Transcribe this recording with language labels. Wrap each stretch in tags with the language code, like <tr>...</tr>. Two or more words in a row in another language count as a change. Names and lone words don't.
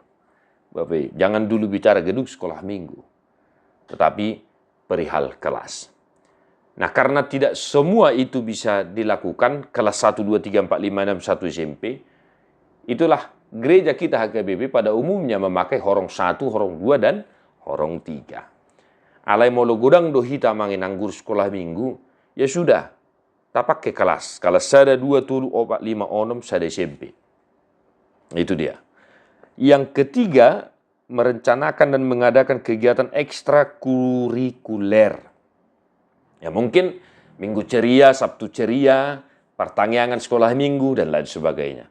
<id>Bapak Ibu, jangan dulu bicara gedung sekolah minggu. Tetapi perihal kelas. Nah, karena tidak semua itu bisa dilakukan, kelas 1, 2, 3, 4, 5, 6, 1 SMP, itulah gereja kita HKBP pada umumnya memakai horong 1, horong 2, dan horong 3.</id> <bbc>Alai molo godang do hita manginang</bbc> <id>guru sekolah minggu, ya sudah, tak pakai kelas. Kelas sada 2, tulu, 4, 5, 6, sada SMP. Itu dia. Yang ketiga, merencanakan dan mengadakan kegiatan ekstrakurikuler. Ya mungkin minggu ceria, Sabtu ceria, pertanyaan sekolah minggu, dan lain sebagainya.</id>